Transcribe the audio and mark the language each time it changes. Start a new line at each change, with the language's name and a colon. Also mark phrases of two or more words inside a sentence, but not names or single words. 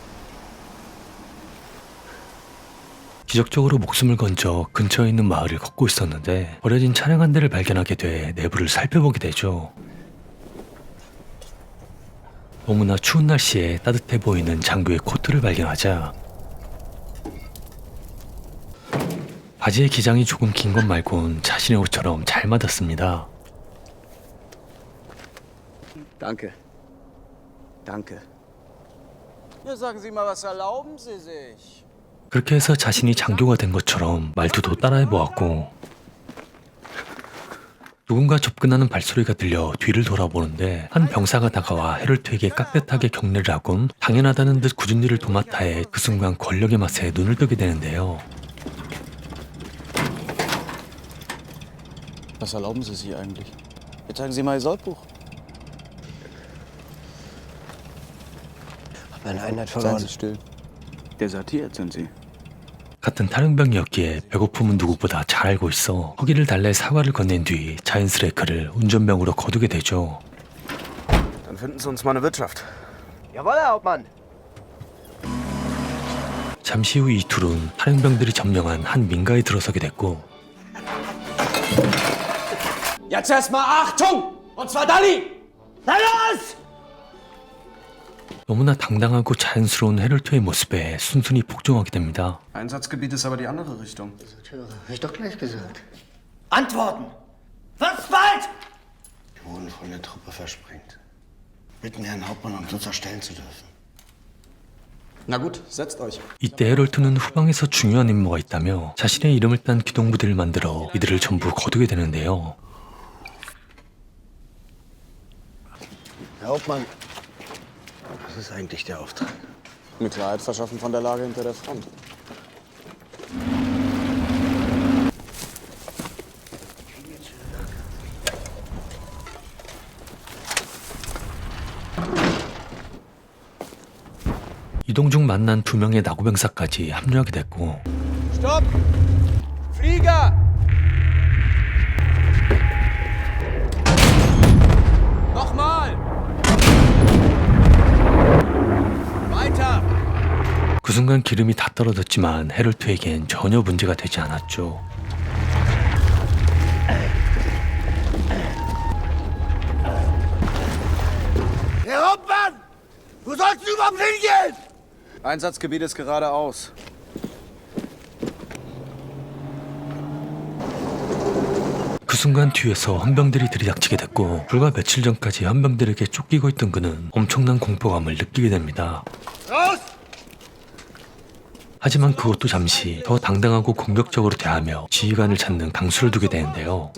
Korean: 기적적으로 목숨을 건져 근처에 있는 마을을 걷고 있었는데 버려진 차량 한 대를 발견하게 돼 내부를 살펴보게 되죠. 너무나 추운 날씨에 따뜻해 보이는 장교의 코트를 발견하자 바지의 기장이 조금 긴 것 말곤 자신의 옷처럼 잘 맞았습니다.
German: Danke. Danke. Ja, sagen Sie mal, was erlauben Sie sich?
Korean: 그렇게 해서 자신이 장교가 된 것처럼 말투도 따라해보았고 누군가 접근하는 발소리가 들려 뒤를 돌아보는데 한 병사가 다가와 헤롤트에게 깍듯하게 격려를 하곤 당연하다는 듯 굳은 일을 도맡아해 그 순간 권력의 맛에 눈을 뜨게 되는데요.
German: Was erlauben Sie sich eigentlich? Jetzt zeigen Sie mal Ihr Soldbuch. Hab meine Einheit Seien verloren. Sie still. Desertiert sind Sie.
Korean: 같은 탈영병이었기에 배고픔은 누구보다 잘 알고 있어 허기를 달래 사과를 건넨 뒤 자연스레 그를 운전병으로 거두게 되죠.
German: Dann finden Sie uns mal eine Wirtschaft. Jawohl, Herr Hauptmann.
Korean: 잠시 후 이 둘은 탈영병들이 점령한 한 민가에 들어서게 됐고
German: Jetzt erstmal Achtung! Und zwar Dalli! Los!
Korean: 너무나 당당하고 자연스러운 헤롤트의 모습에 순순히 복종하게 됩니다.
German: Einsatzgebiet ist aber die andere Richtung. Hab ich doch gleich gesagt. Antworten! Was bald? Die wurden von der Truppe versprengt. Bitten Herrn Hauptmann, uns unterstellen zu dürfen. Na gut, setzt euch.
Korean: 이때 헤롤트는 후방에서 중요한 임무가 있다며 자신의 이름을 딴 기동부대를 만들어 이들을 전부 거두게 되는데요.
German: Herr Hauptmann, was ist eigentlich der Auftrag? Mir Klarheit verschaffen von der Lage hinter der Front.
Korean: 이동 중 만난 두 명의 나고병사까지 합류하게 됐고
German: Stopp! Flieger! Nochmal! Weiter!
Korean: 그 순간 기름이 다 떨어졌지만 헤롤트에겐 전혀 문제가 되지 않았죠.
German: Herr Hauptmann! Wo sollst du überhaupt hingehen? Einsatzgebiet ist geradeaus.
Korean: 그 순간 뒤에서 헌병들이 들이닥치게 됐고 불과 며칠 전까지 헌병들에게 쫓기고 있던 그는 엄청난 공포감을 느끼게 됩니다.
German: Raus!
Korean: 하지만 그것도 잠시 더 당당하고 공격적으로 대하며 지휘관을 찾는 강수를 두게 되는데요.